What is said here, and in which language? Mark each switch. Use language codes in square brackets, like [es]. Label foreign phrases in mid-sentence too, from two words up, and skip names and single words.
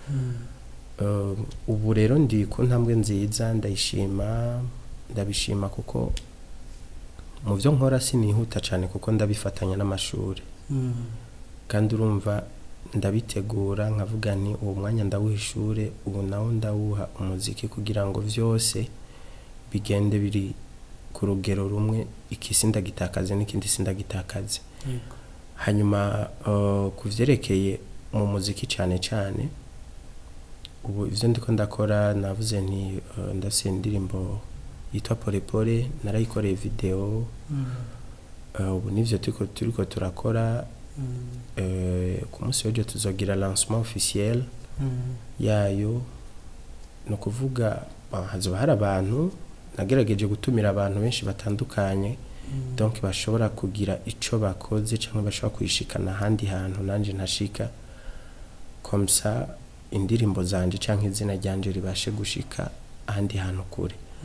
[rn] ubu rero ndi ku ntambwe nziza ndabishima kuko mu byo nkora sinihuta cyane kuko ndabifatanya n'amashuri kandi urumva ndabitegura nkavuga ni uwo mwanya ndawuha ishure ubu nawo ndawuha umuziki kugira ngo vyose bigende biri ku rugero rumwe ikisi ndagitakaze n'ikindi sindagitakaze hanyuma kuvyerekeye mu muziki cyane cyane ubu ivyo ndiko ndakora navuze nti ndafise indirimbo yitwa pole pole narayikoreye video ubu nivyo turiko turakora ku munsi w'ejo tuzogira [fr] lancement officiel [rn] yayo no kuvuga hazoba hari abantu nagerageje gutumira abantu benshi batandukanye donc bashobora kugira ico bakoze cyangwa bashobora kwishikana handi hantu nanje ntashika [fr] comme ça [rn] indirimbo zanje canke izina ryanje ribashe gushika ahandi hantu kure